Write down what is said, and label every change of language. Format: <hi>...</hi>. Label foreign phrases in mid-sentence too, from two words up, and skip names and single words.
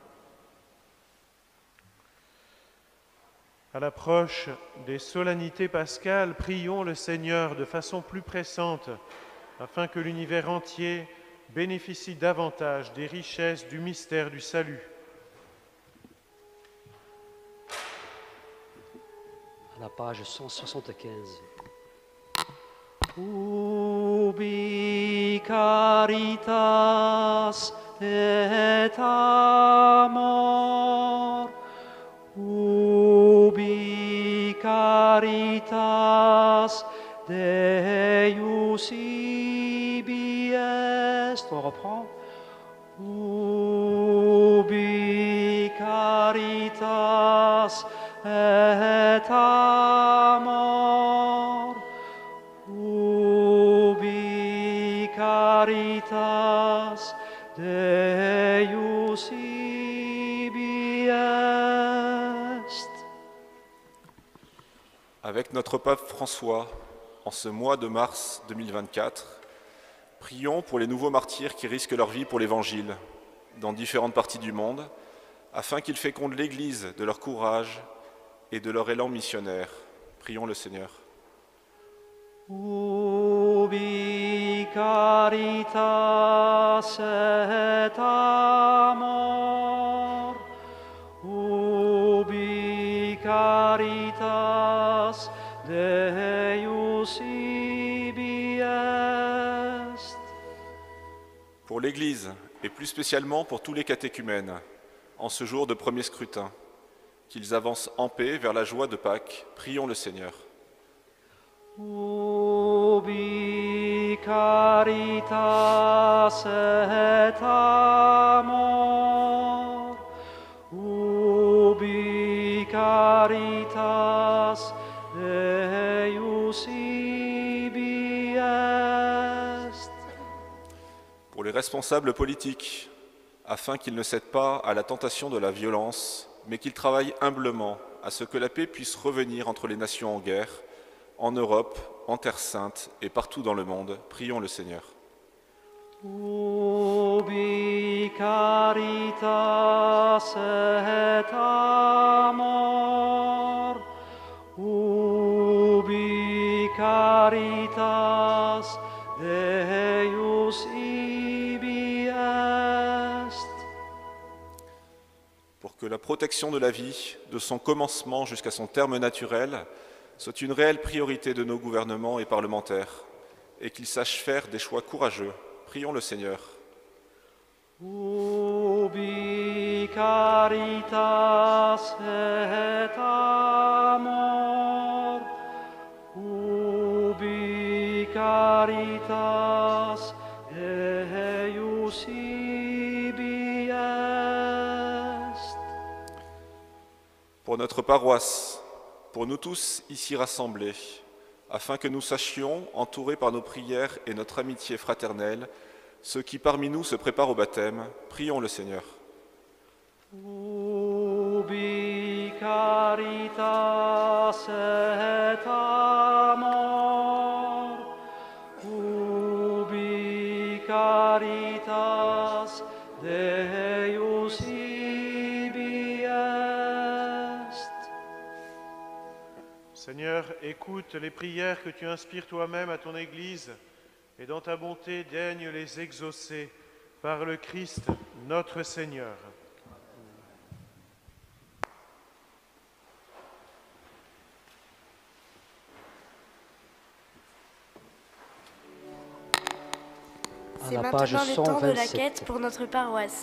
<fr>À l'approche des solennités pascales, prions le Seigneur de façon plus pressante, afin que l'univers entier bénéficie davantage des richesses du mystère du salut. À la page 175.</fr> <la>Ubi caritas et amor, ubi caritas Deus ibi est.</la> <fr>On reprend.</fr> <la>Ubi caritas et amor, ubi caritas Deus ibi est.</la> <fr>Avec notre pape François, en ce mois de mars 2024, prions pour les nouveaux martyrs qui risquent leur vie pour l'Évangile dans différentes parties du monde, afin qu'ils fécondent l'Église de leur courage et de leur élan missionnaire. Prions le Seigneur.</fr> <la>Ubi caritas et amor, ubi caritas Deus ibi est.</la> <fr>Pour l'Église, et plus spécialement pour tous les catéchumènes, en ce jour de premier scrutin, qu'ils avancent en paix vers la joie de Pâques, prions le Seigneur.</fr> <la>Ubi caritas et amor, ubi caritas Deus ibi est.</la> <fr>Pour les responsables politiques, afin qu'ils ne cèdent pas à la tentation de la violence, mais qu'ils travaillent humblement à ce que la paix puisse revenir entre les nations en guerre, en Europe, en Terre Sainte et partout dans le monde, prions le Seigneur.</fr> <la>Ubi caritas et amor, ubi caritas Deus ibi est.</la> <fr>Pour que la protection de la vie, de son commencement jusqu'à son terme naturel, soit une réelle priorité de nos gouvernements et parlementaires, et qu'ils sachent faire des choix courageux, prions le Seigneur.</fr> <la>Ubi caritas et amor, ubi caritas Deus ibi est.</la> <fr>Pour notre paroisse, pour nous tous ici rassemblés, afin que nous sachions, entourés par nos prières et notre amitié fraternelle, ceux qui parmi nous se préparent au baptême, prions le Seigneur.</fr> <la>Ubi caritas et amor, ubi caritas Deus ibi est.</la> <fr>Seigneur, écoute les prières que tu inspires toi-même à ton Église et dans ta bonté daigne les exaucer par le Christ notre Seigneur. C'est maintenant le temps de la quête pour notre paroisse.</fr>